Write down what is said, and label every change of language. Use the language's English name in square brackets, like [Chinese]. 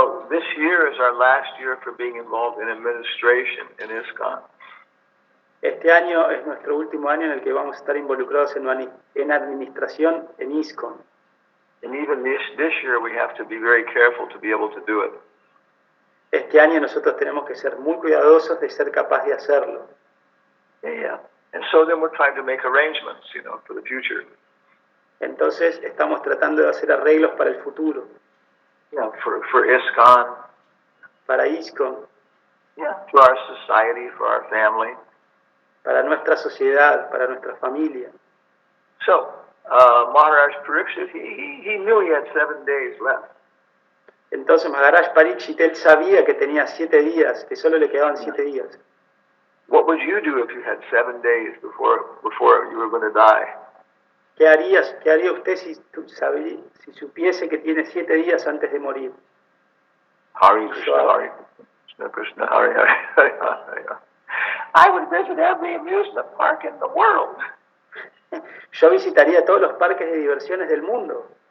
[English] This year is our last year for being involved in administration in ISKCON. [Spanish] este año es nuestro último año en el que vamos a estar involucrados en administración en ISKCON. [English] And even this year we have to be very careful to be able to do it. [Spanish] Este año nosotros tenemos que ser muy cuidadosos de ser capaz de hacerlo. [English] Yeah. And so then we're trying to make arrangements, for the future. [Spanish] Entonces estamos tratando de hacer arreglos para el futuro, [English] Yeah, for ISKCON. [Spanish] para ISKCON, [English] Yeah, for our society, for our family. [Spanish] para nuestra sociedad, para nuestra familia. [English] So, Maharaj Pariksit, he knew he had 7 days left. [Spanish] Entonces Maharaj Pariksit, él sabía que tenía 7 días, que solo le quedaban 7 días. [English] What would you do if you had 7 days before you were going to die? [Spanish] ¿Qué haría usted si supiese que tiene 7 días antes de morir? [English] Hari Krishna, Krishna, Hari. I would visit every amusement park in the world. [Spanish] Yo visitaría todos los parques de diversiones del mundo.